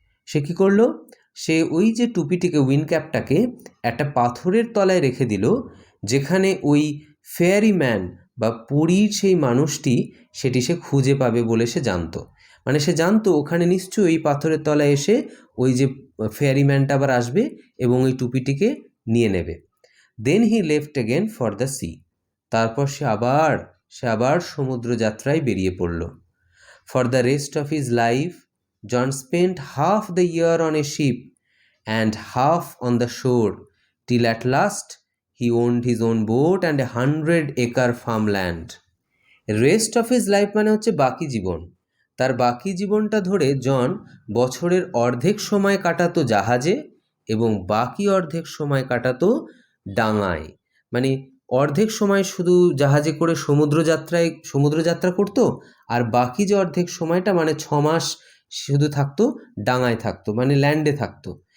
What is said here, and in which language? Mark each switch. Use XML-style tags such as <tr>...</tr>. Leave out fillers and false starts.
<bn>সে কী করলো, সে ওই যে টুপিটিকে, উইন্ড ক্যাপটাকে একটা পাথরের তলায় রেখে দিল, যেখানে ওই ফেয়ারি ম্যান বা পরীর সেই মানুষটি সেটি সে খুঁজে পাবে বলে সে জানতো। মানে সে জানতো ওখানে নিশ্চয়ই ওই পাথরের তলায় এসে ওই যে ফেয়ারি ম্যানটা আবার আসবে এবং ওই টুপিটিকে নিয়ে নেবে।</bn> <en>then he left again for the sea,</en> <bn>তারপর সে আবার সমুদ্র যাত্রায় বেরিয়ে পড়ল।</bn> <en>For the rest of his life, John spent half the year on a ship and half on the shore, till at last he owned his own boat and 100-acre farmland. Rest of his life</en> <bn>মানে হচ্ছে বাকি জীবন। তার বাকি জীবনটা ধরে জন বছরের অর্ধেক সময় কাটাতো জাহাজে এবং বাকি অর্ধেক সময় কাটাতো ডাঙায়। মানে অর্ধেক সময় শুধু জাহাজে করে সমুদ্রযাত্রা করতো, আর বাকি যে অর্ধেক সময়টা মানে 6 মাস শুধু থাকতো ডাঙায় থাকতো, মানে ল্যান্ডে থাকতো।</bn>